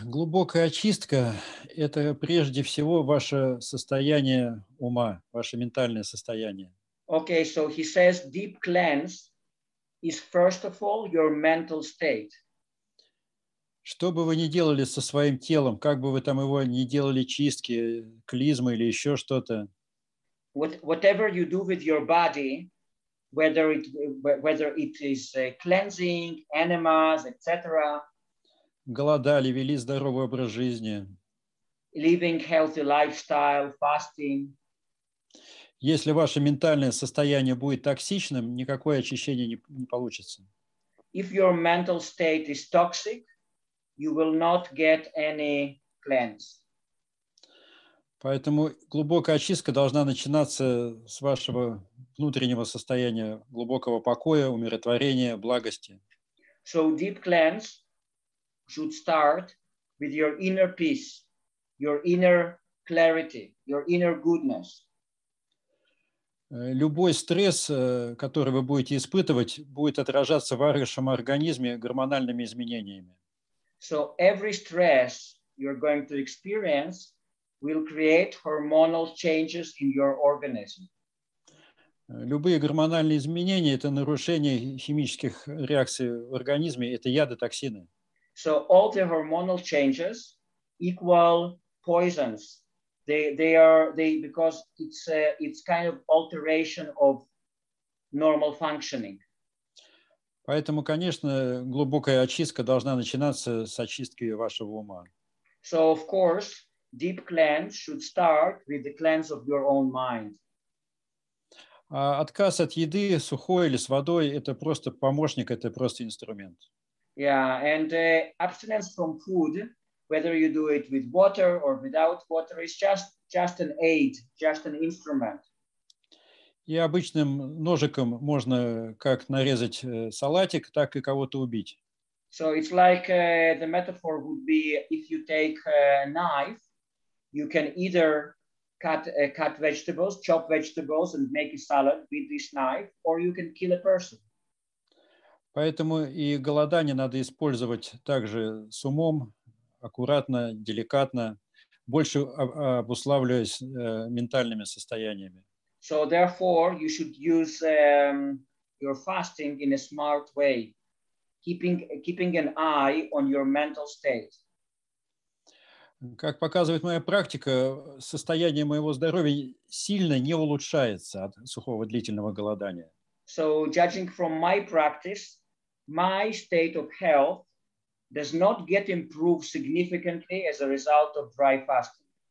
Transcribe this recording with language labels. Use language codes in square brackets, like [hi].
[ru] Глубокая очистка – это прежде всего ваше состояние ума, ваше ментальное состояние. [en] Okay, so he says deep cleanse is first of all your mental state. [ru] Что бы вы ни делали со своим телом, как бы вы там его ни делали чистки, клизмы или еще что-то, [en] whatever you do with your body, whether it is cleansing, enemas, etc. [ru] Голодали, вели здоровый образ жизни. [en] Living healthy lifestyle, fasting. [ru] Если ваше ментальное состояние будет токсичным, никакое очищение не получится. [en] If your mental state is toxic, you will not get any cleanse. [ru] Поэтому глубокая очистка должна начинаться с вашего внутреннего состояния, глубокого покоя, умиротворения, благости. [en] So deep cleanse should start with your inner peace, your inner clarity, your inner goodness. [ru] Любой стресс, который вы будете испытывать, будет отражаться в вашем организме гормональными изменениями. [en] So every stress you're going to experience will create hormonal changes in your organism. [ru] Любые гормональные изменения – это нарушение химических реакций в организме, это яды, токсины. [en] So all the hormonal changes equal poisons. Because it's kind of alteration of normal functioning. [ru] Поэтому, конечно, глубокая очистка должна начинаться с очистки вашего ума. [en] So of course, deep cleanse should start with the cleanse of your own mind. [ru] А отказ от еды, сухой или с водой, это просто помощник, это просто инструмент. [en] Yeah, and abstinence from food, whether you do it with water or without water, is just an aid, just an instrument. [ru] И обычным ножиком можно как нарезать салатик, так и кого-то убить. [en] So it's like the metaphor would be if you take a knife, you can either cut vegetables, chop vegetables and make a salad with this knife, or you can kill a person. [ru] Поэтому и голодание надо использовать также с умом, аккуратно, деликатно, больше обуславливаясь ментальными состояниями. [en] So therefore, you should use your fasting in a smart way, keeping an eye on your mental state. [ru] Как показывает моя практика, состояние моего здоровья сильно не улучшается от сухого длительного голодания. [en] So judging from my practice, my state of health does not get improved significantly as a result of dry fasting.